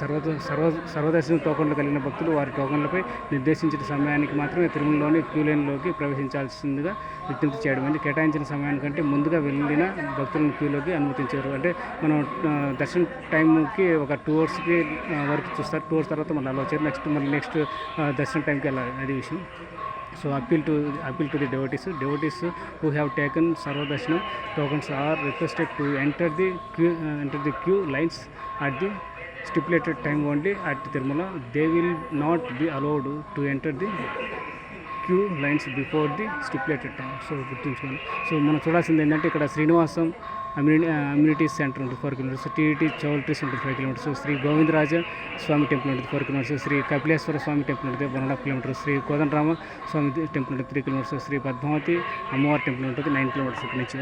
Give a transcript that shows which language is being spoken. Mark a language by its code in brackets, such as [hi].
[te] సర్వదర్శనం టోకన్లు కలిగిన భక్తులు వారి టోకన్లపై నిర్దేశించిన సమయానికి మాత్రమే తిరుమలలోని క్యూ లైన్లోకి ప్రవేశించాల్సిందిగా విజ్ఞప్తి చేయడం. కేటాయించిన సమయానికంటే ముందుగా వెళ్ళిన భక్తులను క్యూలోకి అనుమతించారు. అంటే మనం దర్శనం టైంకి ఒక 2 అవర్స్కి వరకు చూస్తారు. 2 అవర్స్ తర్వాత మళ్ళీ అలా వచ్చారు. నెక్స్ట్ దర్శనం టైంకి వెళ్ళాలి, అది విషయం. [en] So appeal to the devotees who have taken Sarvadarshanam tokens are requested to enter the queue lines at the stipulated time only at Tirumala. They will not be allowed to enter the queue lines before the stipulated time. [te] So గుర్తుంచుకోండి. So మనం చూడాల్సింది ఏంటంటే ఇక్కడ Srinivasam amenities centre ఉంటుంది 4 kilometres, TET choultries ఉంటుంది 5 kilometres, Shri Govindaraja స్వామి temple ఉంటుంది 4 kilometres, Shri Kapileswara స్వామి temple ఉంటుంది 1.5 kilometres, Shri Kodandarama స్వామి temple ఉంటుంది 3 కిలోమీటర్స్, శ్రీ పద్మావతి అమ్మవారి టెంపుల్ ఉంటుంది 9 కిలోమీటర్స్ ఇక్కడ నుంచి.